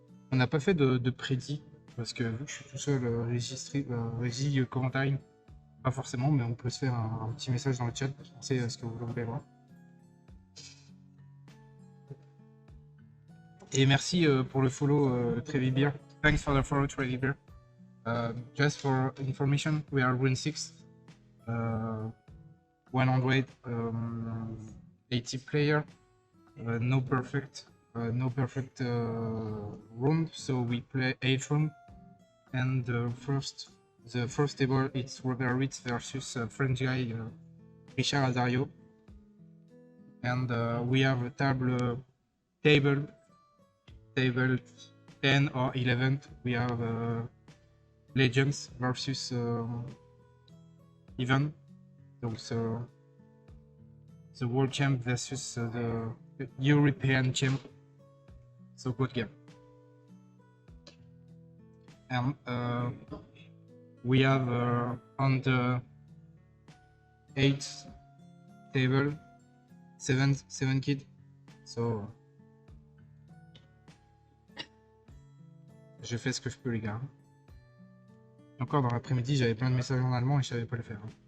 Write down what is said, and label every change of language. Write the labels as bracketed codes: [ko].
[fr] On n'a pas fait de prédit parce que vu que je suis tout seul régie commentaire, pas forcément, mais on peut se faire un petit message dans le chat pour penser à ce que vous voulez voir. Et merci pour le follow, Trevi Beer. [en] Thanks for the follow, Trevi Beer. Just for information, we are win 6. 180 player, no perfect. no perfect round, so we play 8 round, and the first table it's Robert Ritz versus French guy Richard Azario, and we have a table 10 or 11. We have Legends versus Ivan, so the world champ versus the European champ. So good game. And we have on the 8th table 7 kids. [fr] So je fais ce que je peux, les gars. Encore dans l'après-midi, j'avais plein de messages en allemand et je savais pas le faire.